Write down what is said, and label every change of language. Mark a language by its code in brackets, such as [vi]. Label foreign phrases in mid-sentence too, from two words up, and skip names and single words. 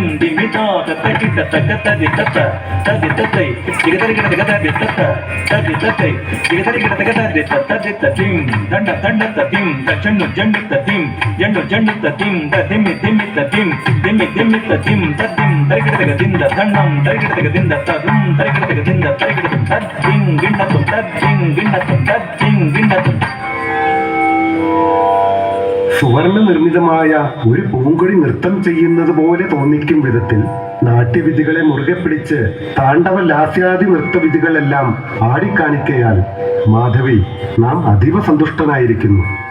[ml] దిమితా తకిట తకతది తత తది తతై దిగదరి గిడతగది తత తది తతై దిగదరి గిడతగది తతది తతిం దండ దండ తతిం తజన్ను జండు తతిం జండు జండు తతిం దదిమి దిమి తతిం దిమి దిమి తతిం తదిం దరిగిడతగదింద దండం దరిగిడతగదింద తదుం దరిగిడతగదింద దరిగిడత తద్దిం గిన్నతం తద్దిం గిన్నతం తద్దిం గిన్నతం. സുവർണ നിർമ്മിതമായ ഒരു പൂങ്കൊടി നൃത്തം ചെയ്യുന്നത് പോലെ തോന്നിക്കും വിധത്തിൽ നാട്യവിധികളെ മുറുകെ പിടിച്ച് താണ്ഡവ ലാസ്യാദി നൃത്തവിധികളെല്ലാം ആടിക്കാണിക്കയാൽ മാധവി നാം അതീവ സന്തുഷ്ടനായിരിക്കുന്നു.